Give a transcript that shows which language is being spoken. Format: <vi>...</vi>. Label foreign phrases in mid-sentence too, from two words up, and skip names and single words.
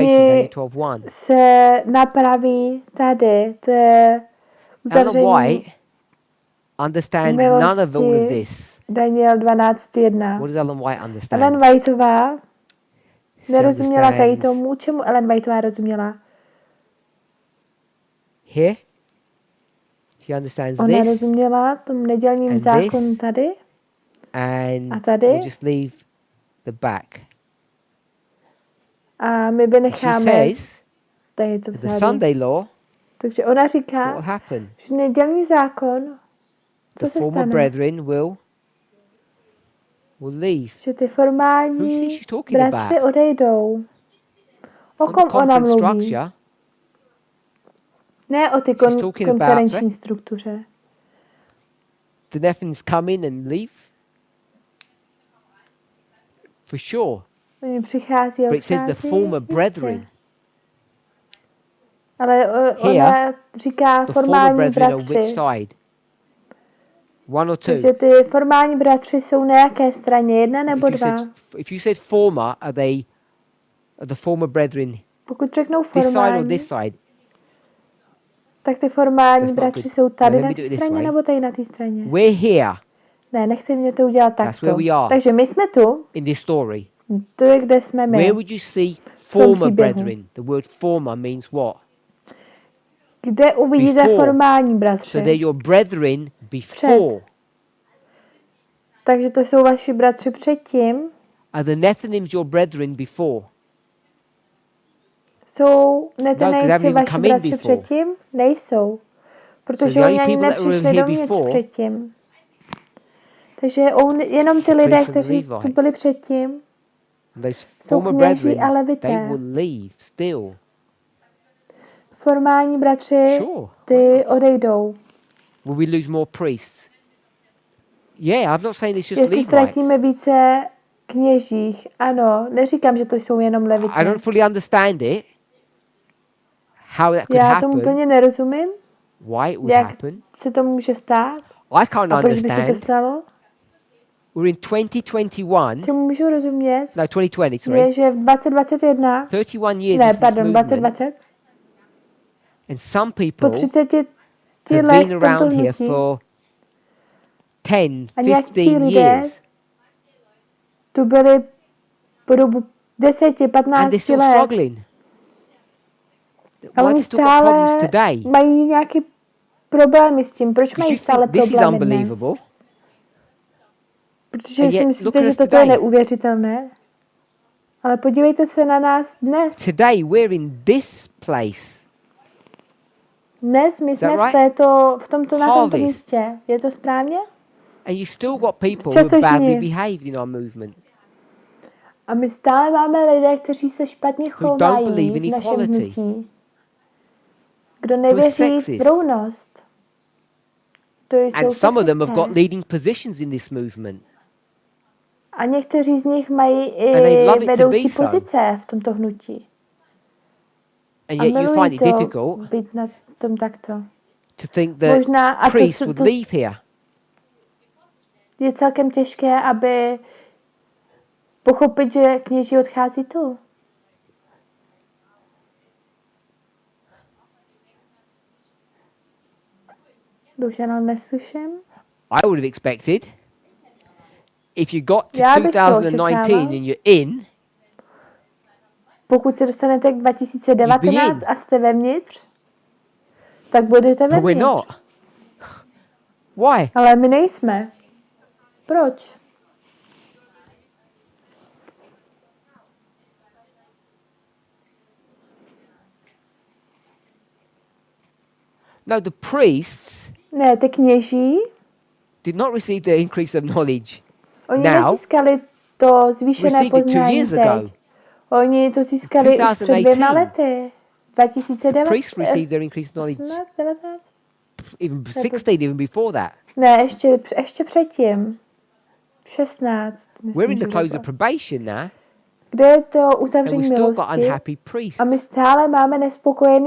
<cs>Oni Daniel 12:1. se napraví tady. To je Ellen uzavření</cs> <en>White understands none of all of</en> <cs>milosti.</cs> <en>this. Daniel 12.1. What does Ellen White understand?</en> <cs>Ellen Whiteová</cs> <en>She</en> <cs>nerozuměla tady</cs> <en>understands</en> <cs>tomu, čemu Ellen Whiteová rozuměla.</cs> <en>here. She understands</en> <cs>Ona</cs> <en>this</en> <cs>rozuměla tomu nedělním</cs> <en>and</en> <cs>zákonu</cs> <en>this.</en> <cs>tady.</cs> <en>and</en> <cs>A tady?</cs> <en>we just leave the back.</en> <cs>A my</cs> <en>She</en> <cs>vynecháme</cs> <en>says</en> <cs>tady to</cs> <en>the</en> <cs>vzadu.</cs> <en>Sunday law</en> <cs>Takže ona</cs> <en>What</en> <cs>říká,</cs> <en>will happen?</en> <cs>že nedělní zákon, co</cs> <en>The</en> <cs>se</cs> <en>former</en> <cs>stane?</cs> <en>brethren will leave.</en> <cs>Že ty</cs> <en>Who</en> <cs>formální</cs> <en>is she talking</en> <cs>bratři</cs> <en>about?</en> <cs>odejdou. O</cs> <en>On the</en> <cs>kom ona</cs> <en>conference</en> <cs>mluví?</cs> <en>structure,</en> <cs>Ne o ty</cs> <en>She's talking about</en> <cs>konferenční struktuře.</cs> <en>the Nephilims come in and leave. For sure.</en> <cs>Oni přichází a</cs> <en>But it says the</en> <cs>odchází,</cs> <en>former</en> <cs>jistě.</cs> <en>brethren.</en> <cs>Ale ona</cs> <en>Here,</en> <cs>říká</cs> <en>The former</en> <cs>formální</cs> <en>brethren on which</en> <cs>bratři.</cs> <en>side? One or two?</en> <cs>Takže ty formální bratři jsou na jaké straně? Jedna nebo dva?</cs> <en>If you said former, are the former brethren</en> <cs>Pokud řeknou</cs> <en>this side or</en> <cs>formální,</cs> <en>this side?</en> <cs>tak ty formální</cs> <en>That's not</en> <cs>bratři</cs> <en>good.</en> <cs>jsou tady</cs> <en>Let</en> <cs>na</cs> <en>me</en> <cs>té</cs> <en>do it this</en> <cs>straně</cs> <en>way.</en> <cs>nebo tady na té straně?</cs> <en>We're here</en> <cs>Ne, nechci mě to udělat</cs> <en>That's</en> <cs>takto.</cs> <en>where we are.</en> <cs>Takže my jsme tu,</cs> <en>in this story.</en> <cs>to je kde jsme my.</cs> <en>Where would you see former</en> <cs>příběhu.</cs> <en>brethren? The word former means what?</en> <cs>Kde uvidíte</cs> <en>Before.</en> <cs>formální</cs> <en>So</en> <cs>bratři?</cs> <en>they're your brethren before.</en> <cs>Takže to jsou vaši bratři předtím.</cs> <en>Are the Nephilims your brethren before?</en> <cs>Jsou</cs> <en>No, 'cause they haven't</en> <cs>netenejci</cs> <en>even</en> <cs>vaši</cs> <en>come in</en> <cs>bratři</cs> <en>before.</en> <cs>předtím? Nejsou. Protože</cs> <en>the only</en> <cs>oni ani</cs> <en>people that were</en> <cs>nepřišli</cs> <en>here</en> <cs>dovnitř</cs> <en>before-</en> <cs>předtím. Takže jenom ty lidé,</cs> <en>priests and the</en> <cs>kteří tu</cs> <en>Levites.</en> <cs>byli předtím,</cs> <en>Those</en> <cs>jsou</cs> <en>former</en> <cs>kněží</cs> <en>brethren,</en> <cs>a levité.</cs> <en>they will leave still.</en> <cs>Formální bratři,</cs> <en>Sure.</en> <cs>ty odejdou.</cs> <en>Will we lose more priests? Yeah, I'm not saying it's just</en> <cs>Jestli</cs> <en>Levites.</en> <cs>ztratíme více kněžích, ano, neříkám, že to jsou jenom</cs> <en>I</en> <cs>levité.</cs> <en>don't fully understand it. How that could</en> <cs>Já tomu</cs> <en>happen?</en> <cs>úplně nerozumím,</cs> <en>Why it would</en> <cs>jak</cs> <en>happen?</en> <cs>se to může stát</cs> <en>I can't</en> <cs>a proč by se to</cs> <en>understand.</en> <cs>stalo.</cs> <en>We're in 2021.</en> <cs>Čemu můžu rozumět,</cs> <en>No, 2020. Sorry.</en> <cs>je, že v 2021,</cs> <en>31 years</en> <cs>ne,</cs> <en>into this</en> <cs>pardon,</cs> <en>movement, 2020, and some</en> <cs>po</cs> <en>people 30 have</en> <cs>let</cs> <en>been</en> <cs>v tomto</cs> <en>around here</en> <cs>hnutí</cs> <en>for 10,</en> <cs>a nějakí 15 lidé</cs> <en>years,</en> <cs>tu byli po dobu 10,</cs> <en>and 15 they're still</en> <cs>let.</cs> <en>struggling.</en> <cs>A</cs> <en>Why</en> <cs>oni</cs> <en>they still got problems</en> <cs>stále</cs> <en>today?</en> <cs>mají nějaké problémy s tím. Proč</cs> <en>Because</en> <cs>mají</cs> <en>you</en> <cs>stále</cs> <en>think this is</en> <cs>problémy dnes?</cs> <en>unbelievable,</en> <cs>Protože</cs> <en>and</en> <cs>si</cs> <en>yet look</en> <cs>myslíte,</cs> <en>at</en> <cs>že</cs> <en>us</en> <cs>toto je</cs> <en>today.</en> <cs>neuvěřitelné. Ale podívejte se na nás dnes.</cs> <en>today we're in this place.</en> <cs>Dnes my jsme</cs> <en>right?</en> <cs>v tomto na tomto</cs> <en>Harvest.</en> <cs>místě. Je to správně?</cs> <en>And you still got people who</en> <cs>Často</cs> <en>have badly</en> <cs>žně.</cs> <en>behaved in our movement.</en> <cs>A my stále máme lidé, kteří se špatně</cs> <en>don't</en> <cs>chovají</cs> <en>believe in</en> <cs>v našem</cs> <en>equality.</en> <cs>hnutí. Kdo nevěří</cs> <en>sexist.</en> <cs>v rovnost. To jsou</cs> <en>And some of them have</en> <cs>sexisté.</cs> <en>got leading positions in this movement.</en> <cs>A někteří z nich mají</cs> <en>And they love</en> <cs>i</cs> <en>it to</en> <cs>vedoucí</cs> <en>be so.</en> <cs>pozice v tomto hnutí.</cs> <en>And</en> <cs>A</cs> <en>yet you</en> <cs>milují</cs> <en>find it</en> <cs>to</cs> <en>difficult</en> <cs>být na tom takto.</cs> <en>to think that</en> <cs>Možná, a</cs> <en>priests</en> <cs>to</cs> <en>would leave here.</en> <cs>je celkem těžké, aby pochopit, že kněží odchází tu. Bohužel neslyším.</cs> <en>I would have expected if you got to</en> <cs>Já bych to 2019 očekával.</cs> <en>and you're in,</en> <cs>Pokud se dostanete k You'd be</cs> <en>2019 in.</en> <cs>a jste vevnitř, tak budete</cs> <en>but we're</en> <cs>vevnitř.</cs> <en>not. Why?</en> <cs>Ale my nejsme. Proč?</cs> <en>No, the priests</en> <cs>Ne, ty kněží,</cs> <en>did not receive the increase of knowledge.</en> <cs>oni</cs> <en>Now,</en> <cs>nezískali to zvýšené</cs> <en>received it 2</en> <cs>poznání</cs> <en>years</en> <cs>teď.</cs> <en>ago.</en> <cs>Oni to získali už před 2 2018. lety.</cs> <en>Priests 2019. received their increased knowledge 18, 19? even 16, even before that.</en> <cs>Ne, ještě předtím. 16.</cs> <en>We're in the</en> <cs>myslím,</cs> <en>close</en> <cs>že</cs> <en>of</en> <cs>bylo.</cs> <en>probation now,</en> <cs>Kde je to</cs> <en>and we</en> <cs>uzavření</cs> <en>still got</en> <cs>milosti?</cs> <en>unhappy priests</en> <cs>A my stále máme nespokojený</cs>